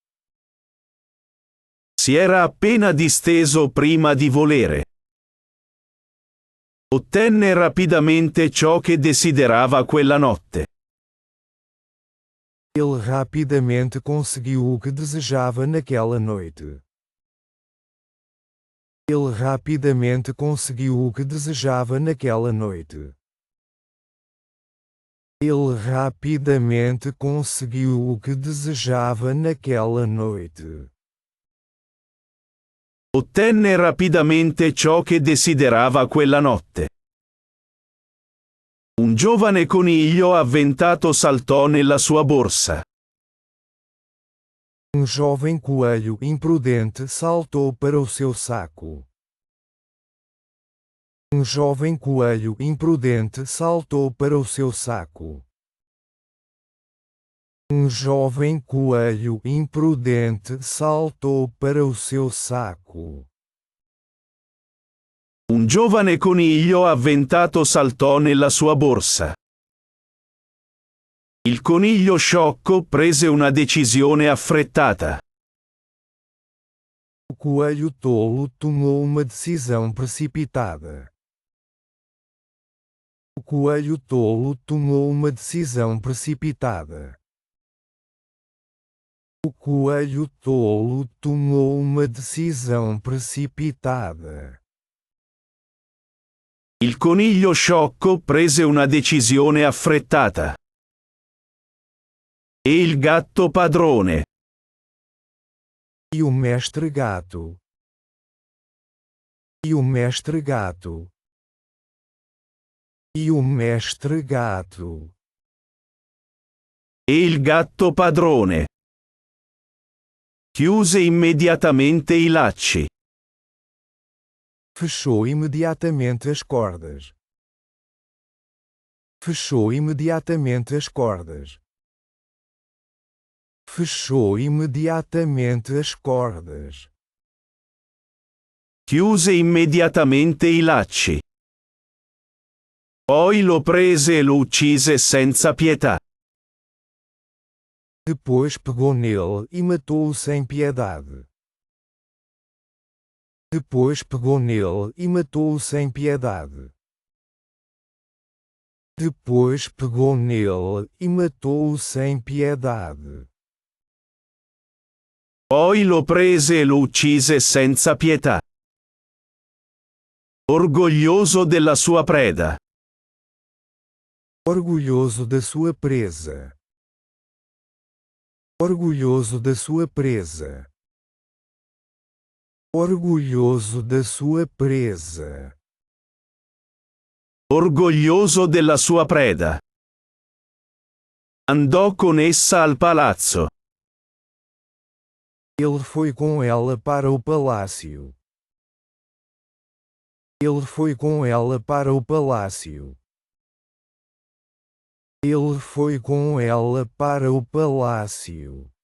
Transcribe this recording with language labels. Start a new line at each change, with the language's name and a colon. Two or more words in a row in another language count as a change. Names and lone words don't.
Italian: Si era appena disteso prima di volere. Ottenne rapidamente ciò che desiderava quella notte.
Portuguese: Ele rapidamente conseguiu o que desejava naquela noite. Ele rapidamente conseguiu o que desejava naquela noite. Ele rapidamente conseguiu o que desejava naquela noite.
Italian: Ottenne rapidamente ciò che desiderava quella notte. Un giovane coniglio avventato saltò nella sua borsa.
Portuguese: Um jovem coelho imprudente saltou para o seu saco. Um jovem coelho imprudente saltou para o seu saco. Um jovem coelho imprudente saltou para o seu saco.
Italian: Un giovane coniglio avventato saltò nella sua borsa. Il coniglio sciocco prese una decisione affrettata.
Portuguese: O coelho tolo tomou uma decisão precipitada. O coelho tolo tomou uma decisão precipitada. O coelho tolo tomou uma decisão precipitada.
Italian: Il coniglio sciocco prese una decisione affrettata. E il gatto padrone.
Portuguese: E o mestre gato. E o mestre gato. E o mestre gato.
Italian: E il gatto padrone. Chiuse immediatamente i lacci.
Portuguese: Fechou imediatamente as cordas. Fechou imediatamente as cordas. Fechou imediatamente as cordas.
Italian: Chiuse immediatamente i lacci. Poi lo prese e lo uccise senza pietà.
Portuguese: Depois pegou nele e matou-o sem piedade. Depois pegou nele e matou-o sem piedade. Depois pegou nele e matou-o sem piedade.
Italian: Poi lo prese e lo uccise senza pietà. Orgoglioso della sua preda.
Portuguese: Orgulhoso da sua presa. Orgulhoso da sua presa. Orgulhoso da sua presa.
Italian: Orgoglioso della sua preda. Andò con essa al palazzo.
Portuguese: Ele foi com ela para o palácio. Ele foi com ela para o palácio. Ele foi com ela para o palácio.